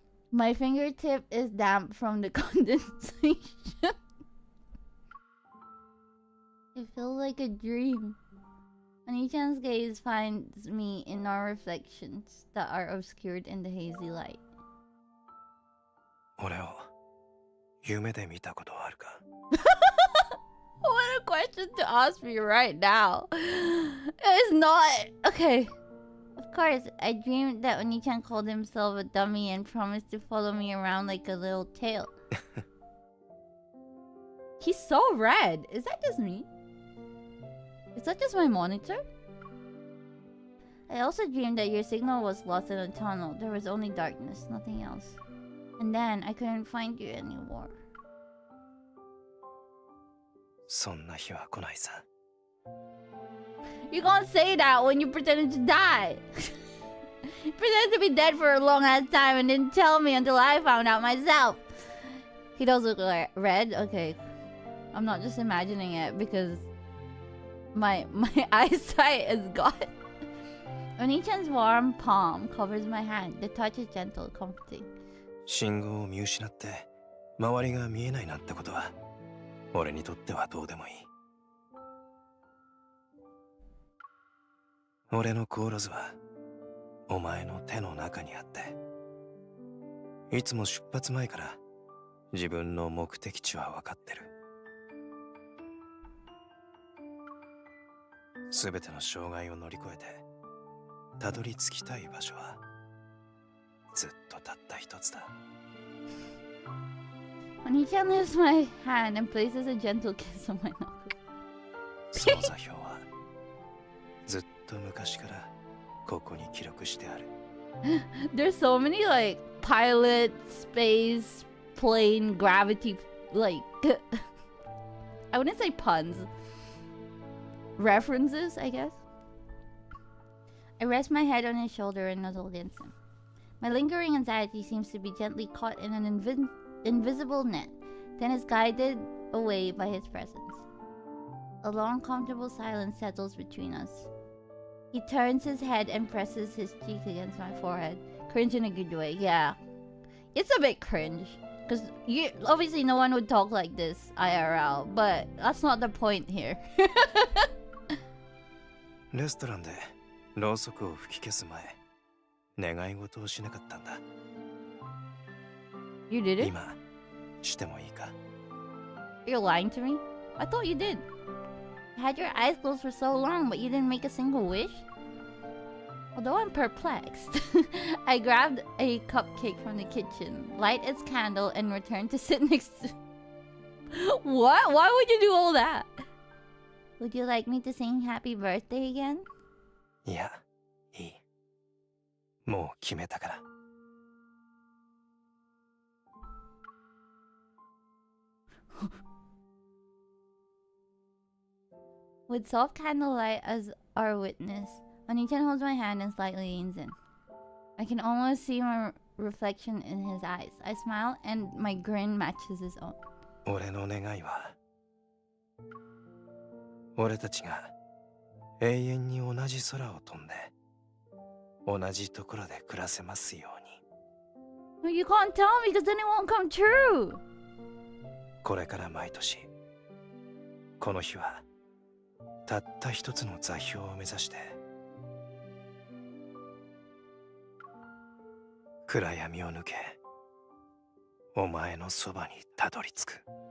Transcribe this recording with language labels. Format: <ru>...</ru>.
<en>My fingertip is damp from the condensation. It feels like a dream. Oni-chan's gaze finds me in our reflections that are obscured in the hazy light.</en> <ja>俺を夢で見たことはあるか?</ja> <en>What a question to ask me right now. It's not. Okay. Of course, I dreamed that Oni-chan called himself a dummy and promised to follow me around like a little tail. He's so red. Is that just me? Is that just my monitor? I also dreamed that your signal was lost in a tunnel. There was only darkness, nothing else. And then I couldn't find you anymore.</en> <ja>そんな日は来ないさ.</ja> <en>You gonna say that when you pretended to die? You pretended to be dead for a long ass time and didn't tell me until I found out myself. He does look red? Okay. I'm not just imagining it because my eyesight is gone. Oni-chan's warm palm covers my hand. The touch is gentle, comforting.</en> <ja>信号を見失って周りが見えないなんてことは俺にとってはどうでもいい。俺の航路図はお前の手の中にあって、いつも出発前から自分の目的地は分かってる。すべての障害を乗り越えてたどり着きたい場所はずっとたった一つだ。</ja> <en>Oni-chan lifts my hand and places a gentle kiss on my knuckle.</en> <ja>その座標はずっと昔からここに記録してある。</ja> <en>There's so many like pilot, space, plane, gravity, like I wouldn't say puns. References, I guess. I rest my head on his shoulder and nuzzle against him. My lingering anxiety seems to be gently caught in an invisible net, then is guided away by his presence. A long, comfortable silence settles between us. He turns his head and presses his cheek against my forehead. Cringe in a good way, yeah. It's a bit cringe. Because obviously no one would talk like this IRL, but that's not the point here.</en> <ja>レストランでろうそくを吹き消す前、願い事をしなかったんだ。</ja> <en>You did it?</en> <ja>今、してもいいか?</ja> <en>You're lying to me? I thought you did. You had your eyes closed for so long, but you didn't make a single wish? Although I'm perplexed, I grabbed a cupcake from the kitchen, light its candle, and returned to sit next to... What? Why would you do all that? Would you like me to sing Happy Birthday again?</en> <ja>いや、いい。もう決めたから。</ja> <en>With soft candlelight as our witness, Oniichaan holds my hand and slightly leans in. I can almost see my reflection in his eyes. I smile and my grin matches his own.</en> <ja>俺の願いは、俺たちが永遠に同じ空を飛んで、同じところで暮らせますように。</ja> <en>Well, you can't tell me because then it won't come true.</en> <ja>これから毎年、この日はたった一つの座標を目指して、暗闇を抜け、お前のそばにたどり着く。</ja>